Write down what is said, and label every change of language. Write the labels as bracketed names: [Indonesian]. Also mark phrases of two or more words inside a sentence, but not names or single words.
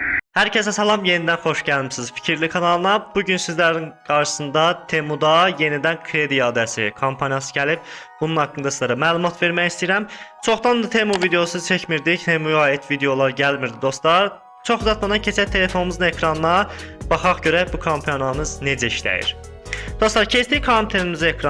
[Azerbaijani] Herkese salam, yeniden hoş gəlmisiniz Fikirli kanalına. [Turkish] Bugün sizlerin karşısında [Azerbaijani] Temuda yeniden kredi iadəsi kampaniyası gəlib. Bunun haqqında sizlərə məlumat vermək istəyirəm. Çoxdan da Temu videosu çəkmirdik. Temuya aid videolar gəlmirdi dostlar. Çox uzatmadan keçək telefonumuzun ekranına. Baxaq görək bu kampaniyamız necə işləyir. Dostlar, keçdik kampaniyamızın ekrana.